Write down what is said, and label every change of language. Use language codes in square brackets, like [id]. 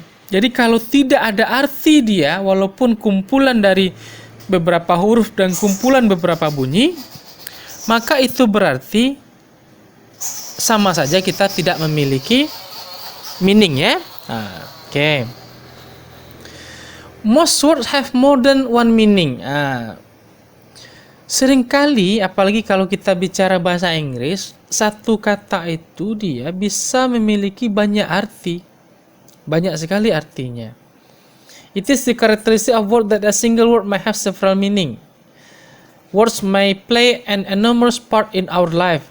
[id] Jadi kalau tidak ada arti dia, walaupun kumpulan dari beberapa huruf dan kumpulan beberapa bunyi, maka itu berarti sama saja kita tidak memiliki meaning ya. Oke. [en] Most words have more than one meaning. [id] Seringkali apalagi kalau kita bicara bahasa Inggris, satu kata itu dia bisa memiliki banyak arti. Banyak sekali artinya. [en] It is the characteristic of word that a single word may have several meaning. Words may play an enormous part in our life.